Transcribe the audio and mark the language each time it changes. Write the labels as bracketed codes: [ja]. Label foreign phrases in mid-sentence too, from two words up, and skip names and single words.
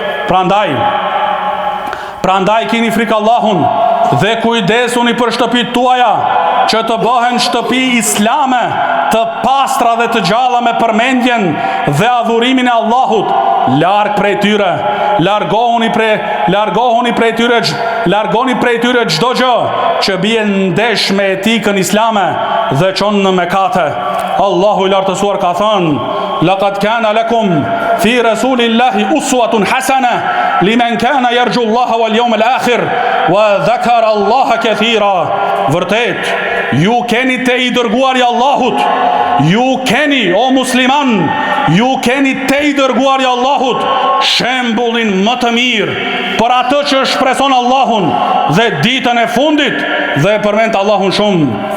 [sq] Prandaj kini frikë Allahun dhe kujdesuni për shtëpit tuaja, që të bëhen shtëpi islame, të pastra dhe të gjalla me përmendjen dhe adhurimin e Allahut. Larg prej tyre, largohuni prej tyre çdo gjë që bie ndesh me etikën islame dhe çon në mëkate. Allahu i lartësuar ka thënë: [ar] لقد كان لكم في رسول الله أسوة حسنة لمن كان يرجو الله واليوم الآخر وذكر الله كثيرا. [sq] Vërtet, ju keni te i dërguari Allahut, ju keni, o musliman, ju keni te i dërguari Allahut shembullin më të mirë për atë që shpreson Allahun dhe ditën e fundit, dhe përmend Allahun shumë.